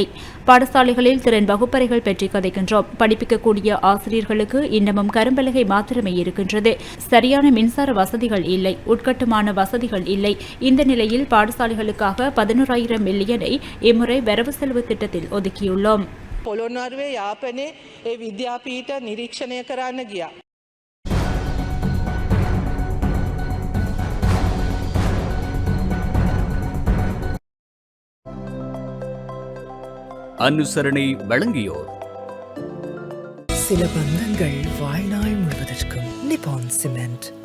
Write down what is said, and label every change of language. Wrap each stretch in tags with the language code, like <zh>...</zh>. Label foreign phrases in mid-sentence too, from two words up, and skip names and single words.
<ta>பாடசாலைகளில் திறன் வகுப்பறைகள் பற்றி கதைக்கின்றோம். படிப்பிக்கக்கூடிய ஆசிரியர்களுக்கு இன்னமும் கரும்பலகை மாத்திரமே இருக்கின்றது. சரியான மின்சார வசதிகள் இல்லை, உட்கட்டுமான வசதிகள் இல்லை. இந்த நிலையில் பாடசாலைகளுக்காக 11,000 மில்லியனை இம்முறை வரவு செலவு திட்டத்தில் ஒதுக்கியுள்ளோம்.</ta> <si>පොළොන්නරුවේ යාපනයේ ඒ විද්‍යාපීඨ නිරීක්ෂණය කරන්න ගියා.</si> <ta>அனுசரணை வழங்கியோர் சில பந்தங்கள் வாழ்நாள் முழுவதற்கும் நிப்பான் சிமெண்ட்.</ta>